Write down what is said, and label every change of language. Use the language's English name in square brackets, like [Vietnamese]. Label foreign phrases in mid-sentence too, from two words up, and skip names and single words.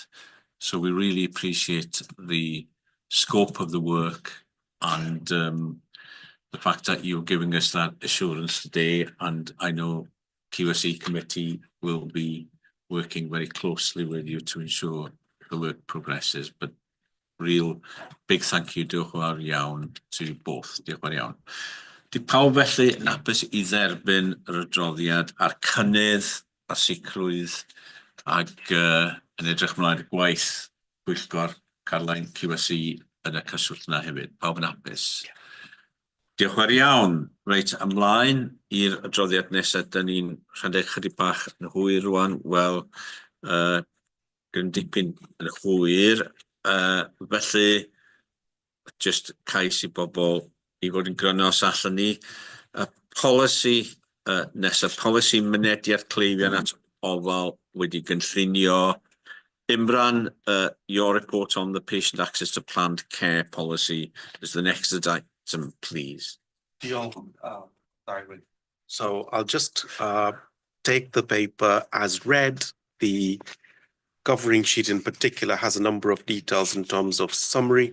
[English] So we really appreciate the scope of the work and the fact that you're giving us that assurance today. And I know QSE committee will be working very closely with you to ensure the work progresses. But real big thank you, [Welsh] diolch yn fawr iawn, [English] to both. [Welsh] Diolch yn fawr iawn. Di pawb felly yn hapus I dderbyn yr adroddiad a'r cynnydd a sicrwydd ag yn edrych mlaen y gwaith pwyllgor Carlain QSE yn y cyswllt yna hefyd. Pawb yn hapus. Diolch yn fawr iawn. Reit, ymlaen i'r adroddiad nesaf. Dyn ni'n rhedeg chydig bach yn hwyr rwan. Wel, gyda'n dipyn yn hwyr. Felly, just cais I bobl I fod yn gryno os allan ni. Polisi nesaf, polisi mynediad cleifion at ofal wedi gynllunio. [English] Imran, your report on the patient access to planned care policy is the next item, please. So I'll just take the paper as read. The covering sheet in particular has a number of details in terms of summary.